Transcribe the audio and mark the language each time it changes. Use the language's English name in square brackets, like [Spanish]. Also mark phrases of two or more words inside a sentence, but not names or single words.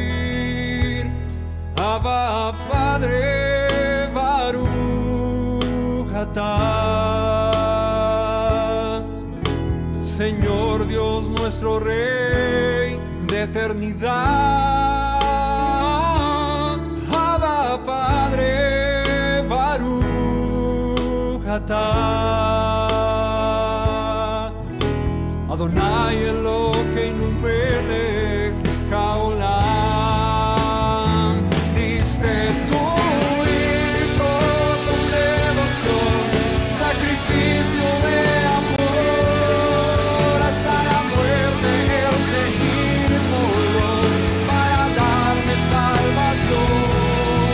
[Spanish] Abba, Padre, [Hebrew] ברוך אתה, [Spanish] Señor Dios nuestro Rey de eternidad. Abba, Padre, [Hebrew] ברוך אתה. אדוני אלוהינו מלך העולם. [Spanish] Diste tu hijo con devoción, sacrificio de amor, hasta la muerte el seguir murió para darme salvación.